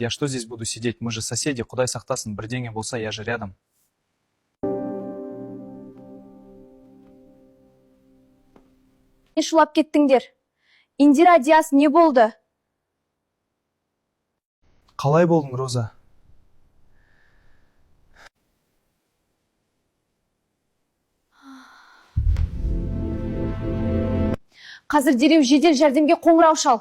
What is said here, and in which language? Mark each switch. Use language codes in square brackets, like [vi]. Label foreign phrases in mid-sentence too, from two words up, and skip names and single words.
[ru] Я что здесь буду сидеть? Мы же соседи, [kk] Құдай сақтасын, бірдеңе болса, [ru] я же рядом. [kk] Не шулап кеттіңдер? Индира, Диас, не болды? Қалай болдың, Роза? Қазір дереу жедел жәрдемге қоңырау шал.